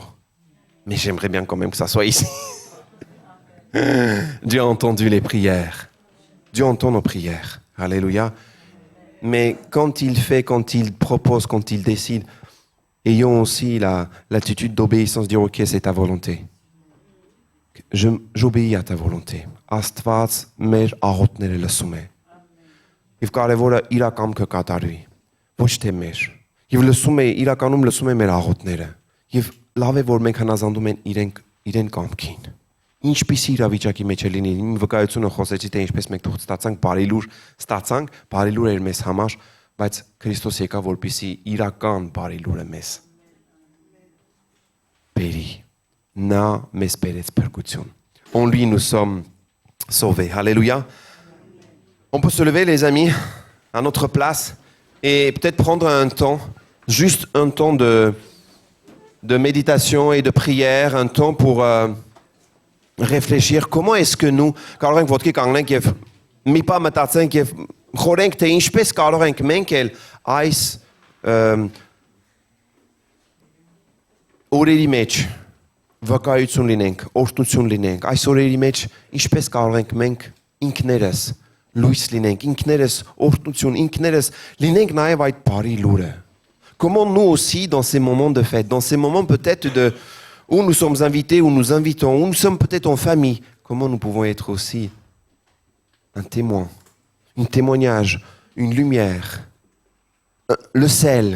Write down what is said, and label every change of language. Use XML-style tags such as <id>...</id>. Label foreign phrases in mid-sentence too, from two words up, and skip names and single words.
<fr>Mais j'aimerais bien quand même que ça soit ici. Dieu a entendu les prières. Dieu entend nos prières. Alléluia. Mais quand il fait, quand il propose, quand il décide, ayons aussi l'attitude d'obéissance, dire ok, c'est ta volonté. J'obéis à ta volonté.</fr> <hy>Աստված մեր աղոթները լսում է։ Եվ կարևորը իրական կկատարվի, ոչ թե մեր։ Եվ լսում է, իրականում լսում է մեր աղոթները։ Եվ լավ է, որ մենք հնազանդում են իրեն կամքին։ Ինչպիսի իրավիճակի մեջ է լինի, իմ վկայությունը խոսեցի, թե ինչպես մենք թող ստացանք, բարի լուր էր մեզ համար, բայց Քրիստոս եկավ, որպեսզի իրական բարի լուրը մեզ բերի։ Նա մեզ բերեց փրկություն.</hy> <fr>En lui nous sommes sauvés. Alléluia. On peut se lever, les amis, à notre place et peut-être prendre un temps, juste un temps de méditation et de prière, un temps pour réfléchir. Comment est-ce que nous,</fr> <hy>կարող ենք ոտքի կանգնենք եւ մի պահ մտածենք եւ խորենք թե ինչպես կարող ենք մենք էլ այս օրերի մեջ վկայություն լինենք, օրհնություն լինենք, այս օրերի մեջ ինչպես կարող ենք մենք ինքներս լույս լինենք, ինքներս օրհնություն, ինքներս լինենք նաև այդ բարի լուրը.</hy> <fr>Comment nous aussi, dans ces moments de fête, dans ces moments peut-être où nous sommes invités, où nous invitons, où nous sommes peut-être en famille, comment nous pouvons être aussi un témoin, un témoignage, une lumière, le sel.</fr>